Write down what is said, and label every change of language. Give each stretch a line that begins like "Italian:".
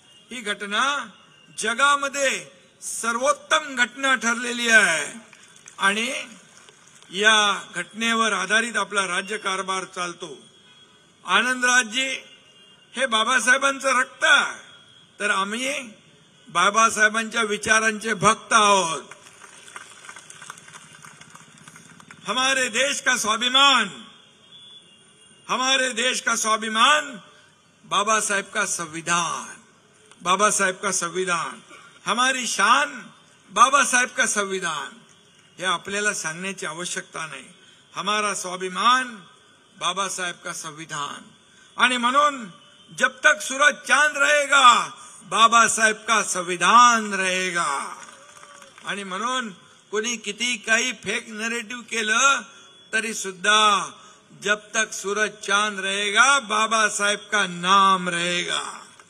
Marathi: ही घटना जगामध्ये सर्वोत्तम घटना ठरलेली आहे आणि या घटनेवर आधारित आपला राज्यकारभार चालतो। आनंदराजजी हे बाबासाहेबांचं रक्त आहे, तर आम्ही बाबासाहेबांच्या विचारांचे भक्त आहोत।
Hindi: हमारे देश का स्वाभिमान, हमारे देश का स्वाभिमान बाबा साहेब का संविधान, बाबा साहेब का संविधान, हमारी शान बाबा साहेब का संविधान।
Marathi: हे आपल्याला सांगण्याची आवश्यकता नाही।
Hindi: हमारा स्वाभिमान बाबा साहेब का संविधान।
Marathi: आणि म्हणून
Hindi: जब तक सूरज चांद रहेगा बाबा साहेब का संविधान रहेगा।
Marathi: आणि म्हणून कोणी किती काही फेक नरेटिव्ह केलं तरी सुद्धा
Hindi: जब तक सूरज चांद रहेगा बाबा साहेब का नाम रहेगा।